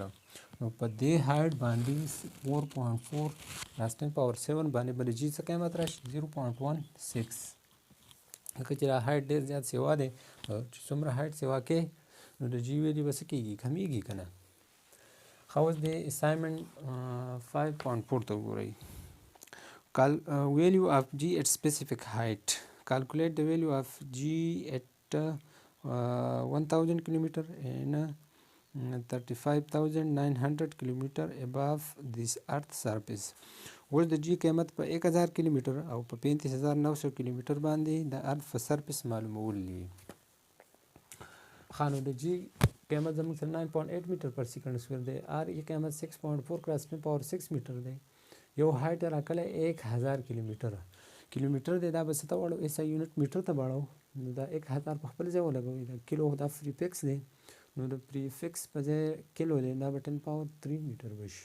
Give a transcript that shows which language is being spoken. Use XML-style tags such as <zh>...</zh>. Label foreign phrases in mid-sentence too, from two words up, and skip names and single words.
<ps>نو په دې هایټ باندې 4.4 + 10⁻7 باندې بل جی څه قیمت راشي 0.16. لکه چې دا هایټ ډېر زیات سوا دی چې څومره هایټ سوا کې نو د جی ویلیو به څه کېږي کمیږي که نه. ښه اوس د اسایمنټ 5.4 ته وګورئ.</ps> <en>value of g at specific height. Calculate the value of g at 1000 kilometer and 35,900 kilometer above this earth surface.</en> <ps>اوس د جی قیمت په 1000 کیلومتر او په 35,900 کیلومتر باندې د ارث په سرفیس معلومول دي. خانو د جی قیمت زموږ سره 9.8 میټر پر</ps> <en>second square</en> <ps>دی. آر ای قیمت 6.4 × 10⁻6 میټر دی. یو هایټ راکړی 1000 کیلومتر دی دا به څه ته واړو</ps> <en>SI unit meter</en> <ps>ته واړو نو دا 1000 په خپل ځای ولګوئ دا کیلو دا فری فکس دی نو د پری فکس په ځای کیلو دی دا به 10⁻3 میټر بشي.</ps>